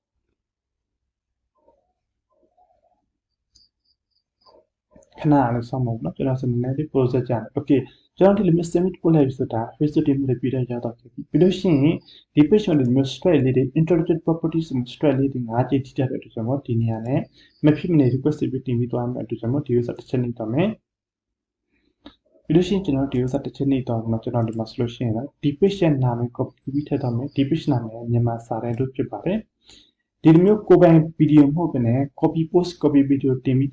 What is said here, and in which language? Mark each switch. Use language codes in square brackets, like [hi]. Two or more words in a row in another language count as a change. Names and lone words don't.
[my] ခဏလေးစောင့်ပါဦးနော်ကျွန်တော်စနေနေ့ process ကြတယ် okay ကျွန်တော်ဒီလိုမျိုး submit ပို့လိုက်ပြီဆိုတာ Facebook team တွေပြီးတော့ရောက်တော့ပြီပြီးလို့ရှိရင်ဒီ page မှာဒီမျိုး strike လေးတွေ [en] intellectual properties strike [my] လေးတွေ5ကြိမ်ထိတဲ့အတွက်ကျွန်တော်ဒီနေရာနဲ့မဖြစ်မနေ request ပြီးတင်ပြီးသွားမယ်အတွက်ကျွန်တော်ဒီဥစ္စာတစ်ချက်နေတော့မယ်ပြီး လို့ရှိရင်ကျွန်တော်ဒီဥစ္စာတစ်ချက်နေတော့မှကျွန်တော်ဒီမှာ solution ရဒီ page ရဲ့နာမည် copy ပြီးထည့်တော့မယ်ဒီ page နာမည်မြန်မာစာတန်းတို့ဖြစ်ပါတယ်ဒီလိုမျိုးကိုယ်ပိုင် video မဟုတ်ဘဲနဲ့ [en] copy post copy video [my] တင်ပြီး